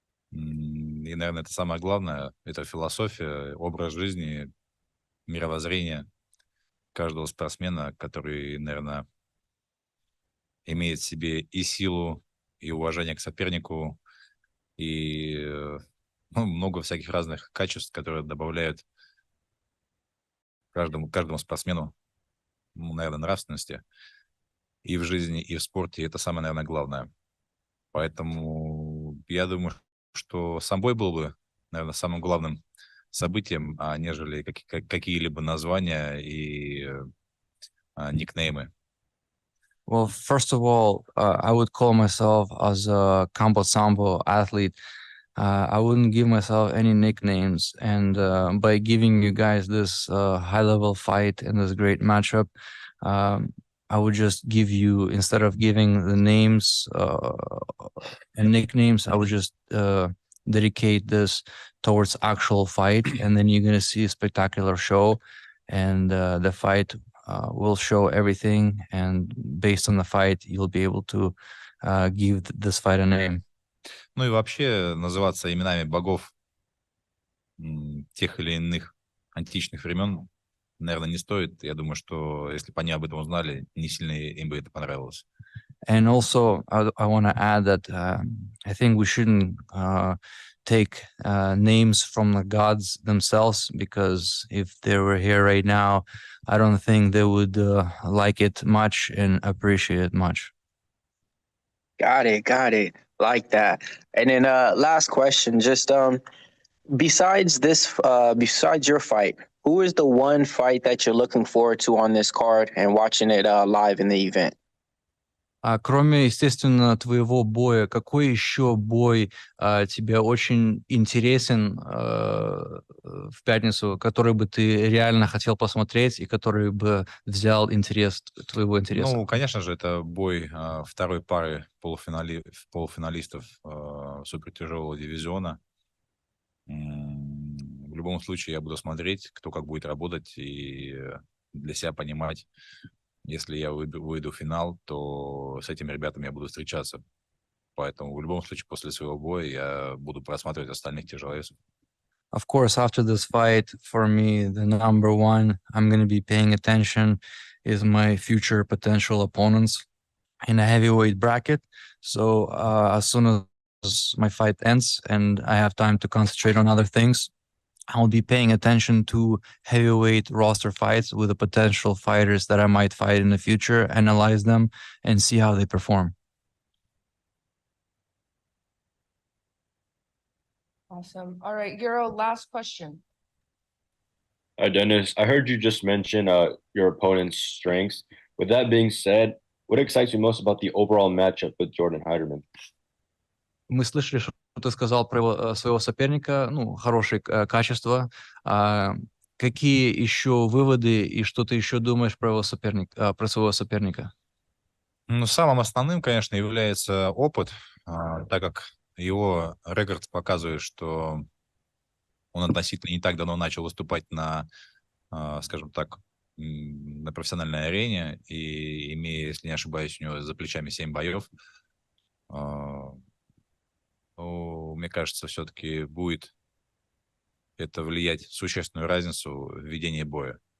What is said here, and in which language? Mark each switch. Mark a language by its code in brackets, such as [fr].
[ru] И, наверное, это самое главное. Это философия, образ жизни, мировоззрение каждого спортсмена, который, наверное, имеет в себе и силу, и уважение к сопернику, и много всяких разных качеств, которые добавляют каждому спортсмену, наверное, нравственности и в жизни, и в спорте. И это самое, наверное, главное. Поэтому я думаю, что сам бой был бы, наверное, самым главным событием, нежели какие-либо названия и никнеймы. [en] Well, first of all, I would call myself as a combat sambo athlete. I wouldn't give myself any nicknames, and by giving you guys this high-level fight and this great matchup, I would just give you, instead of giving the names and nicknames, I would just dedicate this towards actual fight, and then you're gonna see a spectacular show, and the fight will show everything, and based on the fight, you'll be able to give this fight a name. [ru] Ну и вообще называться именами богов тех или иных античных времен, наверное, не стоит. Я думаю, что если бы они об этом узнали, не сильно им бы это понравилось. [en] And also, I want to add that I think we shouldn't take names from the gods themselves, because if they were here right now, I don't think they would like it much and appreciate it much. Got it. Like that. And then last question, just besides your fight, who is the one fight that you're looking forward to on this card and watching it live in the event? [ru] А кроме, естественно, твоего боя, какой еще бой тебе очень интересен в пятницу, который бы ты реально хотел посмотреть и который бы взял твоего интереса? Ну, конечно же, это бой второй пары полуфиналистов супертяжелого дивизиона. В любом случае, я буду смотреть, кто как будет работать, и для себя понимать, если я выйду в финал, то с этими ребятами я буду встречаться. Поэтому в любом случае после своего боя я буду просматривать остальных тяжеловесов. [en] Of course, after this fight, for me, the number one I'm going to be paying attention is my future potential opponents in a heavyweight bracket. So as soon as my fight ends and I have time to concentrate on other things, I'll be paying attention to heavyweight roster fights with the potential fighters that I might fight in the future, analyze them, and see how they perform. Awesome. All right, Euro, last question. Hi, Dennis. I heard you just mention your opponent's strengths. With that being said, what excites you most about the overall matchup with Jordan Heiderman? [ru] Мы слышали, что ты сказал про своего соперника, ну, хорошие качества. Какие еще выводы и что ты еще думаешь про своего соперника? Ну, самым основным, конечно, является опыт, так как его рекорд показывает, что он относительно не так давно начал выступать на, скажем так, на профессиональной арене, и имея, если не ошибаюсь, у него за плечами 7 боев, мне кажется, все-таки будет это влиять существенную разницу в ведении боя.